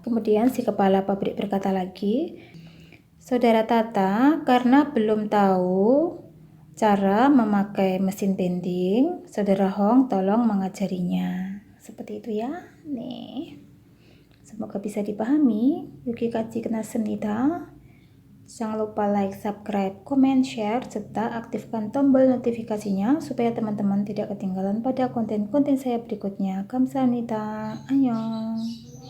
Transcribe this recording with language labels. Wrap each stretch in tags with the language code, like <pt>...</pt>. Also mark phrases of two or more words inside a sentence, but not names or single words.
<id>Kemudian si kepala pabrik berkata lagi, saudara Tata, karena belum tahu cara memakai mesin bending, saudara Hong tolong mengajarinya. Seperti itu ya. Nih. Semoga bisa dipahami.</id> <ko>여기까지 끝났습니다.</ko> <id>Jangan lupa</id> <en>like, subscribe, comment, share,</en> <id>serta aktifkan tombol notifikasinya supaya teman-teman tidak ketinggalan pada konten-konten saya berikutnya.</id> <ko>감사합니다. 안녕.</ko>